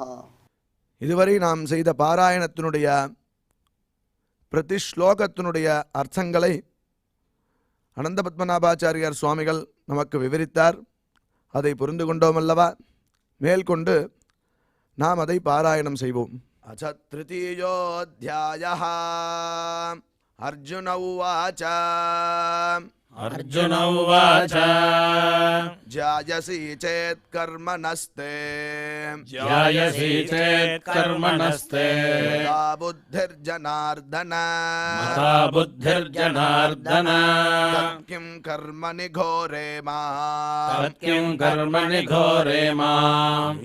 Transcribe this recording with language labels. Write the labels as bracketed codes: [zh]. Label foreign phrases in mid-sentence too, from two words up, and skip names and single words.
[ta] இதுவரை நாம் செய்த பாராயணத்தினுடைய பிரதி ஸ்லோகத்தினுடைய அர்த்தங்களை அனந்த பத்மநாபாச்சாரியார் சுவாமிகள் நமக்கு விவரித்தார். அதை புரிந்து கொண்டோம் அல்லவா? மேல்கொண்டு நாம் அதை பாராயணம் செய்வோம். [sa] अच्च तृतीयोध्यायः. अर्जुन उवाच. अर्जुन उवाच जायसि चेत् कर्मणस्ते ध्यायसि चेत् कर्मणस्ते मता बुद्धिर्जनार्दन मता बुद्धिर्जनार्दन किम् कर्मणि घोरे माम् तत्किं कर्मणि घोरे माम्